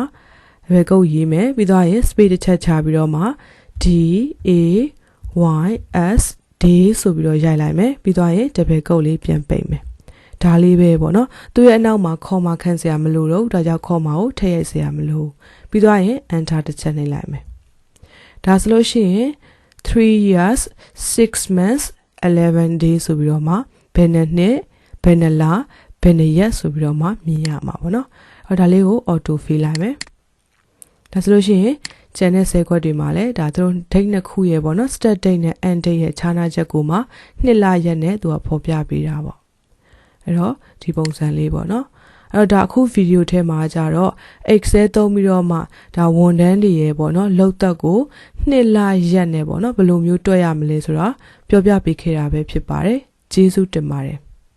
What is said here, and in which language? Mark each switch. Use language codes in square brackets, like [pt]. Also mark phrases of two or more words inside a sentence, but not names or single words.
[my] တပည့်ကုတ်ရေးမယ်ပြီးတော့ရင် space တစ်ချက်ချပြီးတော့မှ D A Y S D ဆိုပြီးတော့ရိုက်လိုက်မယ်ပြီးတော့ရင်တပည့်ကုတ်လေးပြန်ပိတ်မယ်ဒါလေးပဲပေါ့နော်သူ့ရဲ့အနောက်မှာ comma ခန့်စရာမလိုတော့ဒါကြောင့် comma ကိုထည့်ရိုက်စရာမလိုပြီးတော့ရင် enter တစ်ချက်နှိပ်လိုက်မယ်ဒါဆိုလို့ရှိရင်3 [en] years 6 months [my] 11 days ဆိုပြီးတော့မှဘယ်နှစ်ဘယ်နှလဘယ်နှစ်ရက်ဆိုပြီးတော့မှမြင်ရမှာပေါ့နော်အဲ့ဒါလေးကို [en] auto fill [my] လိုက်မယ်ဒါဆိုလို့ရှိရင်ကျန်တဲ့ဆဲခွက်တွေမှာလည်းဒါသူတို့ date နှစ်ခုရဲ့ပေါ့နော် [en] start date [my] နဲ့ [en] end date [my] ရဲ့ခြားနားချက်ကိုမှနှစ်လရက်နဲ့သူကဖော်ပြပေးတာပေါ့အဲ့တော့ဒီပုံစံလေးပေါ့နော်အဲ့တော့ဒါအခုဗီဒီယိုထဲမှာကြတော့ Excel သုံးပြီးတော့မှဒါဝန်ထမ်းတွေရဲ့ပေါ့နော်လောက်သက်ကိုနှစ်လရက်နဲ့ပေါ့နော်ဘယ်လိုမျိုးတွက်ရမလဲဆိုတော့ပြောပြပေးခဲ့တာပဲဖြစ်ပါတယ်ကျေးဇူးတင်ပါတယ်